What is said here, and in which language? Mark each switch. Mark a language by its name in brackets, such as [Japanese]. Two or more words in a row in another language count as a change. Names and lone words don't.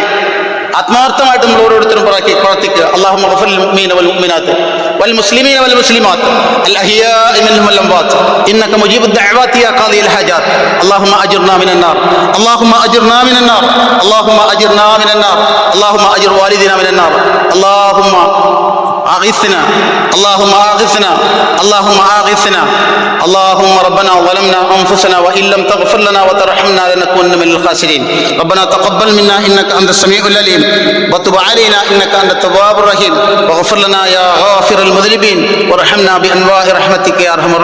[Malayalam] ആത്മാർത്ഥമായിട്ട് നമ്മൾ ഓരോരുത്തരും പ്രാർത്ഥിക്കുക. [Arabic] اللهم اغفر للمؤمنين والمؤمنات والمسلمين والمسلمات الأحياء منهم والأموات إنك مجيب الدعوات يا قاضي الحاجات. اللهم أجرنا من النار، اللهم أجرنا من النار، اللهم أجرنا من النار، اللهم أجر والدينا من النار، اللهم أغثنا اللهم أغثنا اللهم أغثنا اللهم ربنا ظلمنا أنفسنا وإن لم تغفر لنا وترحمنا لنكونن من الخاسرين. ربنا تقبل منا إنك أنت السميع العليم وتب علينا إنك أنت التواب الرحيم واغفر لنا يا غافر المذنبين وارحمنا بأنواع رحمتك يا أرحم الراحمين.